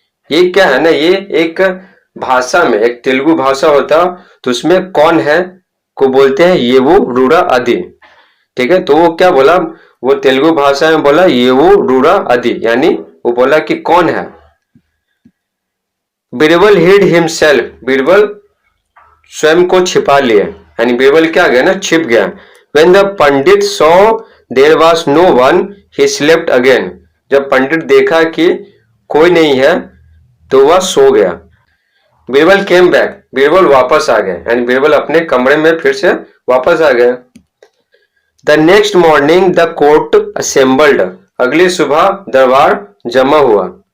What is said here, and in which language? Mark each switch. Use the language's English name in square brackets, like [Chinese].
[Hindi] ये क्या है ना, ये एक भाषा में, एक तेलुगु भाषा होता तो उसमें कौन है को बोलते हैं [Telugu] येवु रुरा अदि। [Hindi] ठीक है, तो वो क्या बोला, वो तेलुगु भाषा में बोला [Telugu] येवु रुरा अदि, [Hindi] यानी वो बोला कि कौन है। [English] Birbal hid himself. [Hindi] बीरबल स्वयं को छिपा लिया, यानी बीरबल क्या गया ना, छिप गया। [English] When the pandit saw there was no one, he slept again. [Hindi] जब पंडित देखा कि कोई नहीं है तो वह सो गया। [English] Birbal came back. [Hindi] बीरबल वापस आ गया, यानी बीरबल अपने कमरे में फिर से वापस आ गया। [English] The next morning the court assembled. [Hindi] अगली सुबह दरबार जमा हुआ।